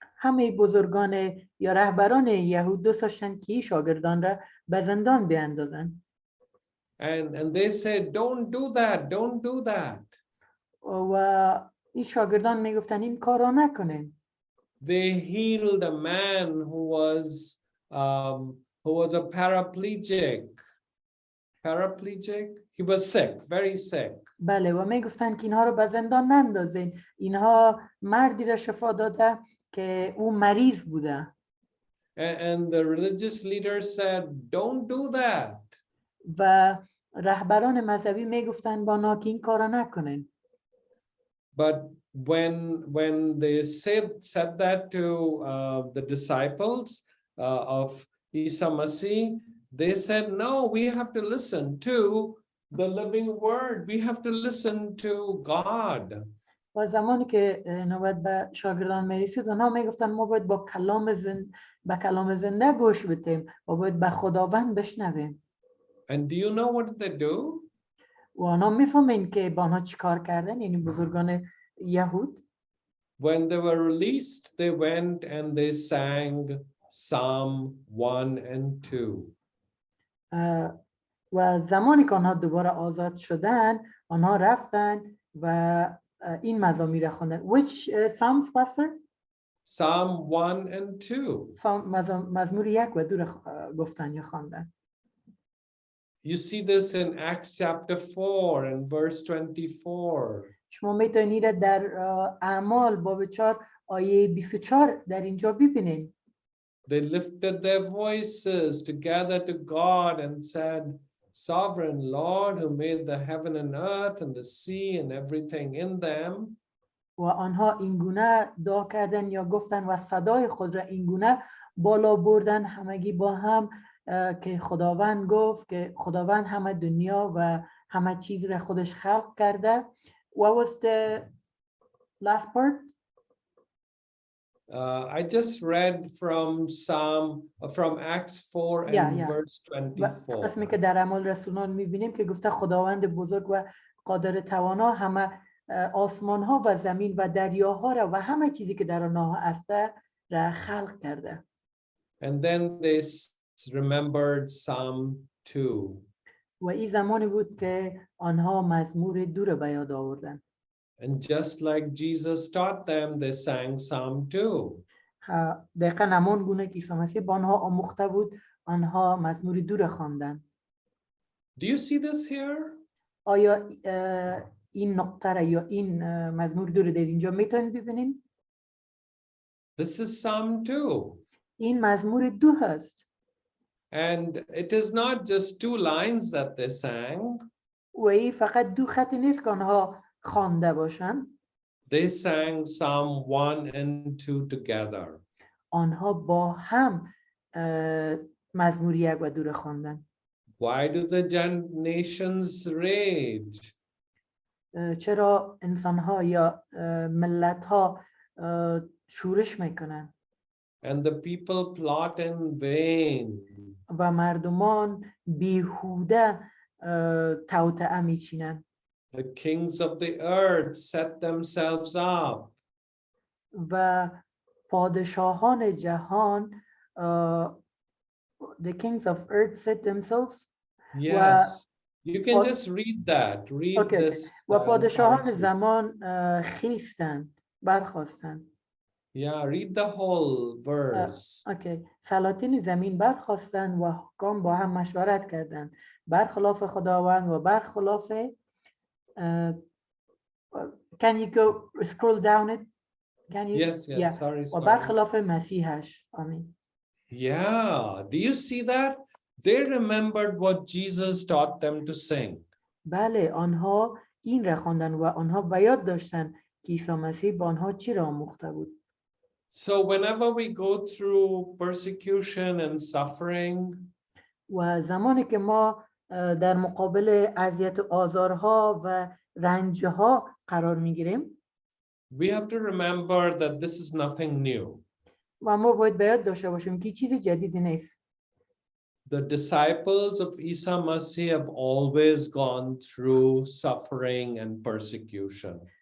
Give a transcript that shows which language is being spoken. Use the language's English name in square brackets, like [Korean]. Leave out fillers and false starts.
[Persian] همه بزرگان یا رهبران یهود دوست داشتن که شاگردان را به زندان بیاندازن. [English] And they said, don't do that, don't do that. و این شاگردان میگفتن این کارا نکنین. They healed a man who was a paraplegic. Paraplegic? He was sick, very sick. [Persian] بله و میگفتن که اینها رو به زندان نندازین. اینها مردی را شفا داده که او مریض بوده. [English] And the religious leaders said, don't do that. [Persian] و رهبران مذهبی میگفتن با آنها که این کارا نکنین. [English] But when they said that to the disciples of Isa Masih, they said, no, we have to listen to the living word. We have to listen to God. [Persian] و زمانی که نوبت به شاگردان میرسید آنها میگفتن ما باید با کلام زنده گوش بدیم و باید به خداوند بشنویم. [English] And do you know what did they do? [Persian] و آنها میفهمین که با آنها چی کار کردن یعنی بزرگان یهود. [English] When they were released, they went and they sang Psalm 1 and 2. [Persian] و زمانی که آنها دوباره آزاد شدن آنها رفتن و این مزامیر خواندن. [English] Which Psalms, Pastor? Psalm 1 and 2. [Persian] مزمور 1 و 2 گفتن یا خواندن. [English] You see this in Acts chapter 4 and verse 24. [Persian] شما میتونید در اعمال باب 4 آیه 24 در اینجا ببینید. [English] They lifted their voices together to God and said, Sovereign Lord, who made the heaven and earth and the sea and everything in them. [Persian] و آنها اینگونه دعا کردن یا گفتن و صدای خود را اینگونه بالا بردن همگی با هم که خداوند گفت که خداوند همه دنیا و همه چیز را خودش خلق کرده. [English] What was the last part? I just read from Acts 4 and verse 24. [Persian] قسمی که در اعمال رسولان میبینیم که گفته خداوند بزرگ و قادر توانا همه آسمان ها و زمین و دریاها را و همه چیزی که در آنها هست را خلق کرده. [English] And then they remembered Psalm 2. [Persian] و این زمانی بود که آنها مزمور 2 را به یاد آوردن. [English] And just like Jesus taught them, they sang Psalm 2. [Persian] دقیقا همان گونه که عیسی مسیح با آنها آموخته بود، آنها مزمور 2 را خواندند. [English] Do you see this here? [Persian] آیا این نقطه را یا این مزمور 2 را در اینجا میتونید ببینید؟ [English] This is Psalm 2. [Persian] این مزمور 2 هست. [English] And it is not just 2 lines that they sang. [Persian] و این فقط 2 خط نیست که آنها خوانده باشند. [English] They sang Psalm 1 and 2 together. [Persian] آنها با هم مزمور 1 و 2 را خواندند. [English] Why do the nations rage? [Persian] چرا انسان‌ها یا ملت‌ها شورش میکنند؟ [English] And the people plot in vain. [Persian] و مردمان بیهوده توطئه میچینند. [English] The kings of the earth set themselves up. [Persian] و پادشاهان جهان [English] the kings of earth set themselves. Yes, you can just read that. Read this. [Persian] و پادشاهان زمان خیستند، برخاستند. [English] Yeah, read the whole verse. [Persian] سلاطین زمین برخاستند و حکام با هم مشورت کردند، برخلاف خداوند و برخلاف [English] can you go scroll down it? Can you? Yes, yes, yeah. sorry. [Persian] و برخلاف مسیحش. آمین. [English] Yeah, do you see that? They remembered what Jesus taught them to sing. [Persian] بله، آنها این را خواندند و آنها به یاد داشتند که عیسی مسیح با آنها چی را آموخته بود. [English] So whenever we go through persecution and suffering, [Persian] و زمانی که ما در مقابل اذیت و آزارها و رنجها قرار میگیریم، [English] we have to remember that this is nothing new. [Persian] و ما باید به یاد داشته باشیم که چیز جدیدی نیست. [English] The disciples of Isa Masih have always gone through suffering and persecution.